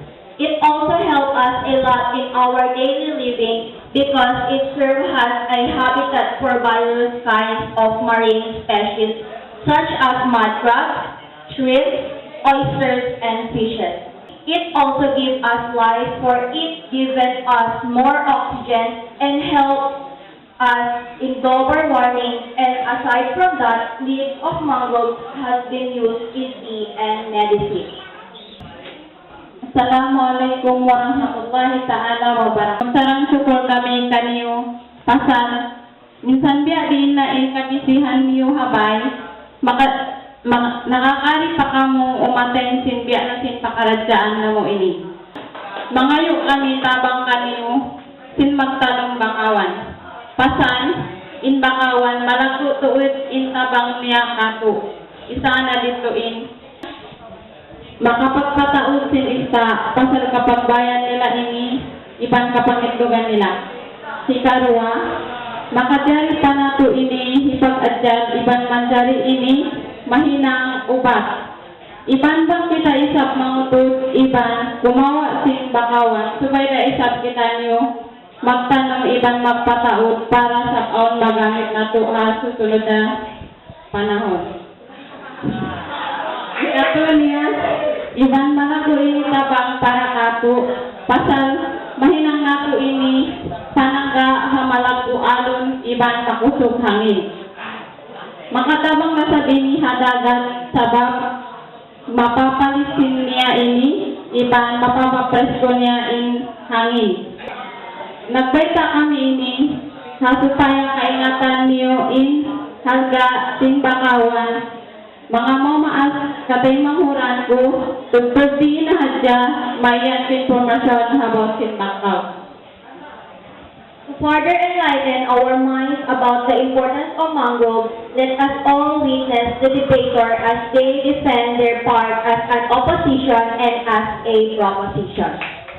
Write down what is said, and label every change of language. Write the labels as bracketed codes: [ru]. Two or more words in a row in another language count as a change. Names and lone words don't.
[en] It also helps us a lot in our daily living because it serves as a habitat for various kinds of marine species such as mud crabs, shrimps, oysters, and fishes. It also gives us life for it gives us more oxygen and helps us in global warming, and aside from that, leaves of mangroves has been used in tea and medicine. [ar] السلام عليكم ورحمة الله تعالى وبركاته. [tsg] Sarang syukur kami kaniyo pasal minsan biya din na kabisihan niyo habay nakakari pa kamo umaten sin biya na sin pakaradyaan na mo ini. Mangayo kami tabang kaniyo sin magtalong bakawan. Pasan, in bakawan, malago tuwid in tabang niya kato. Isa na ditoin. Makapagpataod sin isa, pasal kapag bayan nila ini, iban kapangitlugan nila. Si Karua, makadari pa na to ini, ipag-adyad, iban manjari ini, mahinang ubat. Iban bang kita isap mangutod, iban, gumawa sin bakawan, subay na isap kita niyo, magtanong ibang magpataod para sa kaon magamit na ito susunod na panahon. Ikato niya, ibang mga ko ini tabang para kato, pasal mahinang nato ini, panangga hamalag alon ibang pakusog hangin. Makatabang na sa dini hadagan sabab mapapalisin niya ini, ibang mapapapresko niya in hangin. Nagbaita kami ini, hasupaya kaingatan niyo in halga sin bakawan. Mga mamaas katay manghuran ko, tugpagdi na hadya, mayan informasyon about sin bakaw. [en] To further enlighten our minds about the importance of mangroves, let us all witness the debater as they defend their part as an opposition and as a proposition.